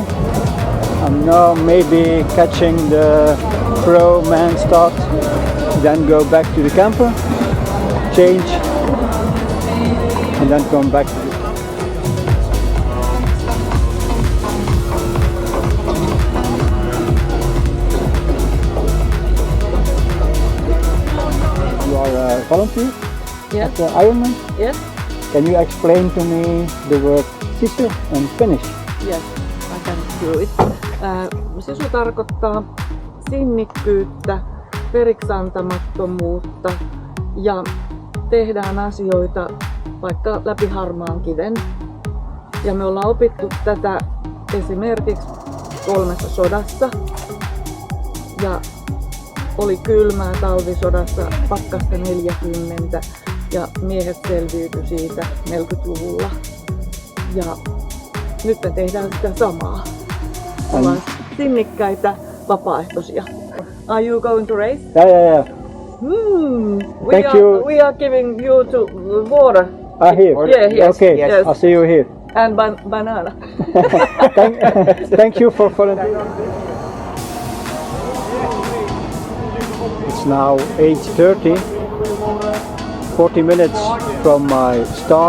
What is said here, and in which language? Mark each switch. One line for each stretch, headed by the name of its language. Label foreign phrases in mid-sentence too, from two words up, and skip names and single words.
English: I'm now maybe catching the pro man start, then go back to the camper, change, and then come back to the volunteer Yes. at the Ironman. Yes, Can you explain to me the word Sisu and Finnish? yes, I can do it.
Finnish: Sisu tarkoittaa sinnikkyyttä, periksantamattomuutta ja tehdään asioita vaikka läpi harmaan kiven. Ja me ollaan opittu tätä esimerkiksi 3 sodassa. Ja oli kylmää talvisodassa, pakkasta 40 ja miehet selviytyi siitä 40-luvulla. Ja nyt me tehdään sitä samaa. Ollaan sinnikkäitä vapaaehtoisia.
English: Are you going to race? Yeah. Thank you. We are giving you to water. Here. Yeah, yes, Okay, yes. I'll see you here. And banana. Thank you for volunteering. It's now 8:30, 40 minutes from my start.